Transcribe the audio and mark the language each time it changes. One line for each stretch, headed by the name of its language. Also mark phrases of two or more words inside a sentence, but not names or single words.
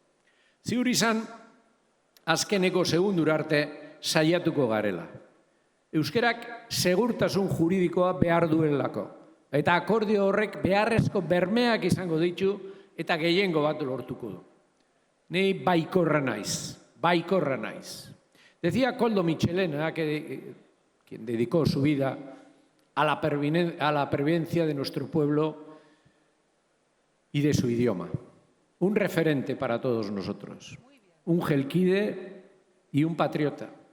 Basque: Ziur izan, azkeneko segundura arte saiatuko garela. Euskerak segurtasun juridikoa behar duelako. Eta akordio horrek beharrezko bermeak izango ditu eta gehiengo bat lortuko du. Ni baikorra naiz.
Spanish: Decía Koldo Michelena, quien dedicó su vida a la pervivencia de nuestro pueblo y de su idioma. Un referente para todos nosotros. Un gelquide y un patriota.